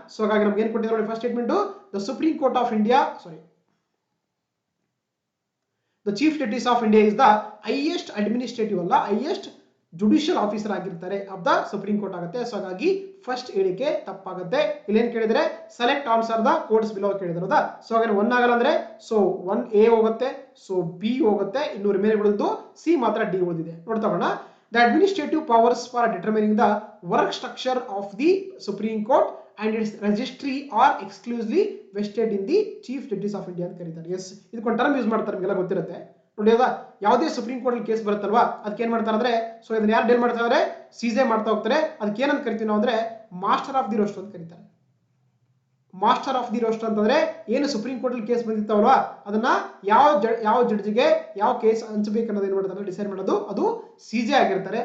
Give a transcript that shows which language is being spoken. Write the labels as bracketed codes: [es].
[kn] So ಹಾಗಾಗಿ ನಮ್ಗೆ ಏನ್ ಕೊಟ್ಟಿದ್ದಾರೆ [en] first statement the Supreme Court of India the Chief Justice of India is the highest administrative ಅಲ್ಲ highest judicial officer [kn] ಆಗಿರ್ತಾರೆ [en] Of the Supreme Court ಆಗುತ್ತೆ. [kn] So ಹಾಗಾಗಿ first ಹೇಳಿಕೆ ತಪ್ಪಾಗುತ್ತೆ. ಇಲ್ಲೇನ್ ಕೇಳಿದ್ರೆ [en] select answer the codes below [kn] ಕೇಳಿದ್ರು ಹೌದಾ. ಸೊ ಹಾಗಾದ್ರೆ 1 ಆಗಲ್ಲ ಅಂದ್ರೆ ಸೊ 1A ಹೋಗುತ್ತೆ, ಸೊ B ಹೋಗುತ್ತೆ, ಇನ್ನು ರಿಮೈನಿಂಗ್ ಉಳಿದು C ಮಾತ್ರ D ಉಳಿದಿದೆ. ನೋಡ್ತಾ ಹೋಗೋಣ. [en] The administrative powers for determining the work structure of the Supreme Court and its registry are exclusively vested in the Chief Justice of India [kn] ಅಂತ ಕರೀತಾರೆ. ಎಸ್ ಇದಕ್ಕೊಂದು ಟರ್ಮ್ ಯೂಸ್ ಮಾಡ್ತಾರೆ ನಿಮಗೆಲ್ಲ ಗೊತ್ತಿರುತ್ತೆ ನೋಡಿ ಹೌದಾ. ಯಾವುದೇ ಸುಪ್ರೀಂ ಕೋರ್ಟ್ ಅಲ್ಲಿ ಕೇಸ್ ಬರುತ್ತಲ್ವಾ ಅದಕ್ಕೆ ಏನ್ ಮಾಡ್ತಾರೆ ಅಂದ್ರೆ ಸೊ ಇದನ್ನ ಯಾರು ಡೀಲ್ ಮಾಡ್ತಾರೆ ಅಂದ್ರೆ CJI ಮಾಡ್ತಾ ಹೋಗ್ತಾರೆ. ಅದಕ್ಕೆ ಏನಂತ ಕರಿತೀವಿ ನಾವು ಅಂದ್ರೆ ಮಾಸ್ಟರ್ ಆಫ್ ದಿ ರೋಸ್ಟರ್ ಅಂತ ಕರೀತಾರೆ. ಮಾಸ್ಟರ್ ಆಫ್ ದಿ ರೋಸ್ಟರ್ ಅಂತಂದ್ರೆ ಏನು ಸುಪ್ರೀಂ ಕೋರ್ಟ್ ಅಲ್ಲಿ ಕೇಸ್ ಬಂದಿರ್ತಾವಲ್ವಾ ಅದನ್ನ ಯಾವ ಜಡ್ಜಿಗೆ ಯಾವ ಕೇಸ್ ಹಂಚಬೇಕು ಅನ್ನೋದು ಏನ್ ಮಾಡ್ತಾರೆ ಡಿಸೈಡ್ ಮಾಡೋದು ಅದು CJI ಆಗಿರ್ತಾರೆ.